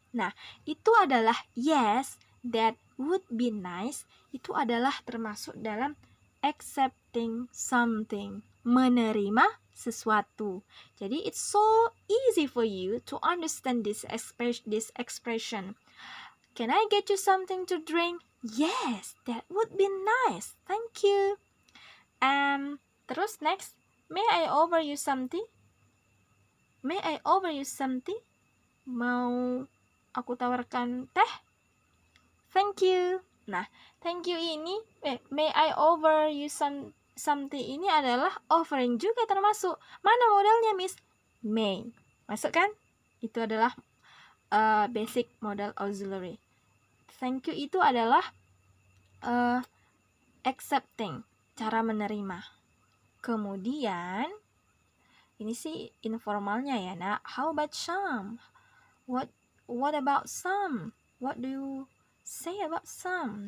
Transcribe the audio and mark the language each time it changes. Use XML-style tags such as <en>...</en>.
<id>Nah, itu adalah</id> <en>yes, that would be nice.</en> <id>Itu adalah termasuk dalam accepting something, menerima sesuatu.</id> <en>Jadi it's so easy for you to understand this expression. Can I get you something to drink? Yes, that would be nice. Thank you. Terus next, may I offer you something? May I offer you something?</en> <id>Mau aku tawarkan teh?</id> <en>Thank you.</en> <id>Nah, thank you ini,</id> <en>may I offer you something</en> <id>ini adalah offering juga termasuk. Mana modalnya, Miss? May. Masuk kan? Itu adalah basic modal auxiliary. Thank you itu adalah accepting, cara menerima. Kemudian, ini sih informalnya ya, nak.</id> <en>How about some? What about some? What do you say about some?</en>